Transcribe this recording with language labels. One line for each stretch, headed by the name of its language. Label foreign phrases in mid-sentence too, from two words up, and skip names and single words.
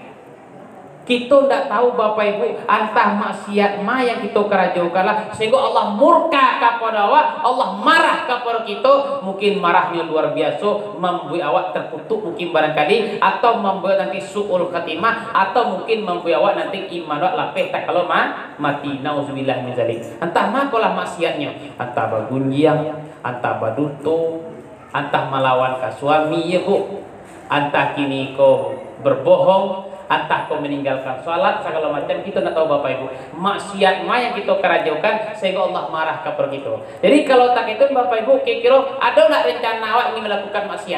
Indonesian: Kita tidak tahu Bapak Ibu,
Minangkabau: antah maksiat ma yang kita kerajokanlah
Indonesian: sehingga Allah murka kepada awak, Allah marah kepada kita. Mungkin marahnya luar biasa, membuat awak terkutuk mungkin barangkali, atau membuat nanti su'ul khatimah, atau mungkin membuat awak nanti
Minangkabau: iman awak lapeh tak kalau mati. Nauzubillah min zalik. Entah makolah maksiatnya, entah bagunjiang, entah baduto,
Indonesian: entah melawan ke suami ya Bu, entah kini kau berbohong, entah kau meninggalkan sholat segala macam. Kita tidak tahu Bapak Ibu maksiat yang kita kerajaukan sehingga Allah marah kepada kita. Jadi kalau tak itu Bapak Ibu kira-kira ada nggak rencana awak ini melakukan maksiat?